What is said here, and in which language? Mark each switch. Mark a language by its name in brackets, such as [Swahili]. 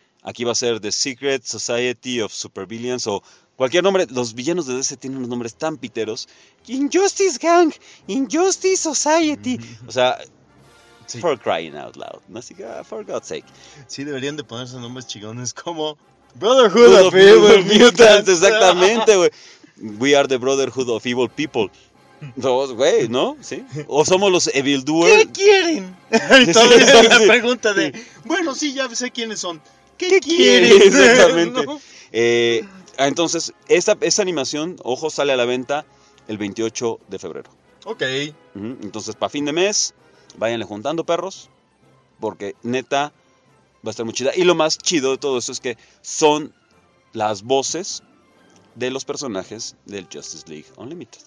[Spanish] Aquí va a ser The Secret Society of Supervillains o cualquier nombre. Los villanos de DC tienen unos nombres tan piteros. Injustice Gang, Injustice Society. O sea, sí. [English] For crying out loud. [Spanish] Así que, [English] for God's sake. [Spanish] Sí, deberían de ponerse nombres chigones como Brotherhood of Evil Mutants. Exactamente, güey. [English] We are the Brotherhood of Evil People. [Spanish] Dos, güey, ¿no? ¿Sí? ¿O somos los Evildoers? ¿Qué quieren? Entonces es la pregunta de... Bueno, sí, ya sé quiénes son. ¿Qué quieres? Exactamente. ¿No? Entonces, esta animación, ojo, sale a la venta el 28 de febrero. Ok. Uh-huh. Entonces, para fin de mes, váyanle juntando perros, porque neta, va a estar muy chida. Y lo más chido de todo eso es que son las voces de los personajes del Justice League Unlimited.